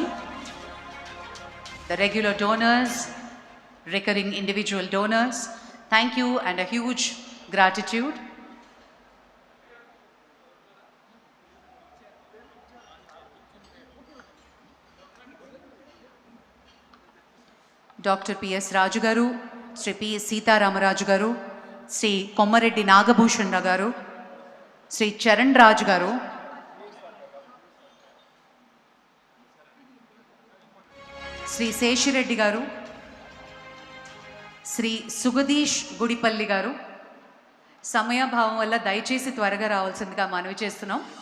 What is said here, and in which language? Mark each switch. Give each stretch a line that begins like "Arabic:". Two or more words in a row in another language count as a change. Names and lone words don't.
English: The regular donors, recurring individual donors, thank you and a huge gratitude. Dr. P.S.
Telugu: Raju Garu, Sri P. Sitaramraju Garu, Sri Kommareddy Nagabhushan Garu, Sri Charan Raj Garu, Sri Seshireddy Garu, Sri Sugadish Gudipalli Garu, సమయ భావం వల్ల దయచేసి త్వరగా రావాల్సిందిగా మనవి చేస్తున్నాం.